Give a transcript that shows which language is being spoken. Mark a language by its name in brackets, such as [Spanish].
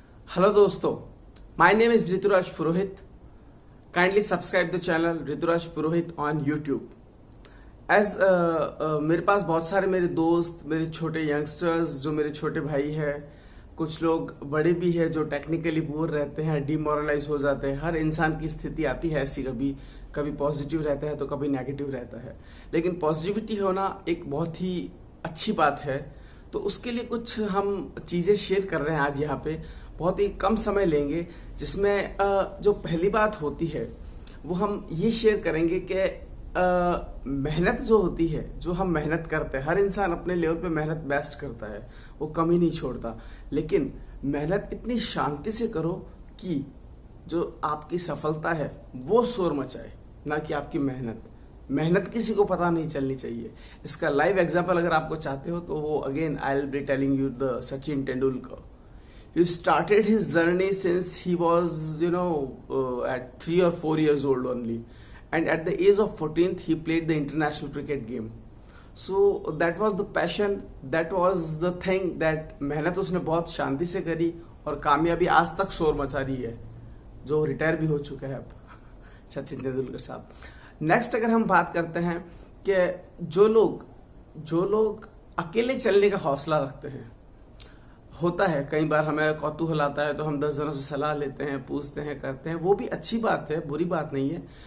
[English] Hello दोस्तों, my name is Rituraj Purohit. Kindly subscribe the channel Rituraj Purohit on YouTube. [Hindi] As मेरे पास बहुत सारे मेरे दोस्त, मेरे छोटे यंगस्टर्स जो मेरे छोटे भाई हैं, कुछ लोग बड़े भी हैं जो टेक्निकली बोर रहते हैं, डिमोरलाइज हो जाते हैं। हर इंसान की स्थिति आती है ऐसी, कभी कभी पॉजिटिव रहता है तो कभी नेगेटिव रहता है। लेकिन पॉजिटिविटी होना एक बहुत ही अच्छी बात है। तो उसके लिए कुछ हम चीजें शेयर कर रहे हैं आज यहाँ पे। बहुत ही कम समय लेंगे, जिसमें जो पहली बात होती है वो हम ये शेयर करेंगे कि मेहनत जो होती है, जो हम मेहनत करते हैं, हर इंसान अपने लेवल पे मेहनत बेस्ट करता है, वो कमी नहीं छोड़ता। लेकिन मेहनत इतनी शांति से करो कि जो आपकी सफलता है वो शोर मचाए, ना कि आपकी मेहनत। मेहनत किसी को पता नहीं चलनी चाहिए। इसका लाइव एग्जांपल अगर आपको चाहते हो तो वो [English] again I will be telling you the [Hindi] Sachin Tendulkar. [English] He started his journey since he was, at 3 or 4 years old only. And at the age of 14th, he played the international cricket game. So that was the passion, that was the thing that [Hindi] मेहनत उसने बहुत शांति से करी और कामयाबी आज तक शोर मचा रही है, जो रिटायर भी हो चुका है अब सचिन तेंदुलकर साहब। नेक्स्ट अगर हम बात करते हैं कि जो लोग अकेले चलने का हौसला रखते हैं, होता है कई बार हमें कौतूहल आता है तो हम 10 जनों से सलाह लेते हैं, पूछते हैं, करते हैं, वो भी अच्छी बात है, बुरी बात नहीं है।